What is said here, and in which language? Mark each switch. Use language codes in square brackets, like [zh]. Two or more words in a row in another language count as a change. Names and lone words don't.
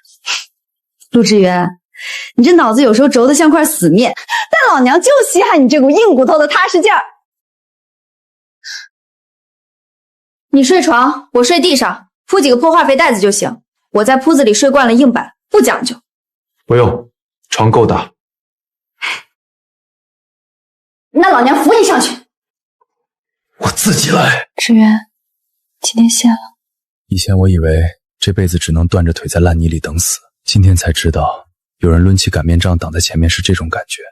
[zh] 陸志遠，你這腦子有時候軸得像塊死面，但老娘就稀罕你這股硬骨頭的踏實勁兒。你睡床，我睡地上，鋪幾個破化肥袋子就行。我在鋪子裡睡慣了硬板，不講究。不用，床夠大。那老娘扶你上去。我自己來。志遠，今天谢了。以前我以为這輩子只能斷着腿在爛泥裡等死，今天才知道有人掄起擀面杖擋在前面是這種感覺。